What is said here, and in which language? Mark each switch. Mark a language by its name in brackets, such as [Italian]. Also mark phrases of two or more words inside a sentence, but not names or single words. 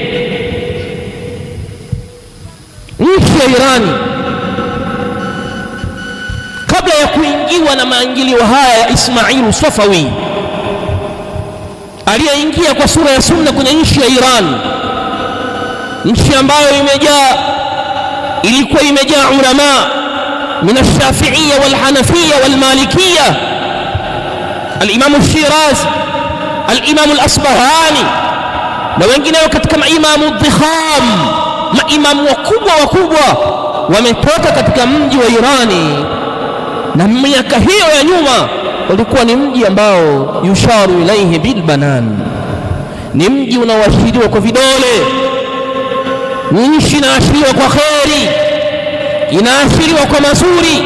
[Swahili] Nchi ya Irani kabla ya kuingiwa na maingilio haya ya Ismail Safawi aliyeingia kwa sura ya sunna kwenye nchi ya Iran, nchi ambayo ilikuwa imejaa ulama [Arabic] من الشافعية والحنفية والمالكية الإمام الشيرازي الإمام الأصبهاني [Swahili] na wengineo katika maimamu dhikham, maimamu wakubwa wametoka katika mji wa Irani. Na miaka hiyo ya nyuma ulikuwa ni mji ambao [Arabic] يشار إليه بالبنان, [Swahili] ni mji unaoashiriwa kwa vidole, ni nchi inaashiriwa kwa kheri, inaashiriwa kwa mazuri.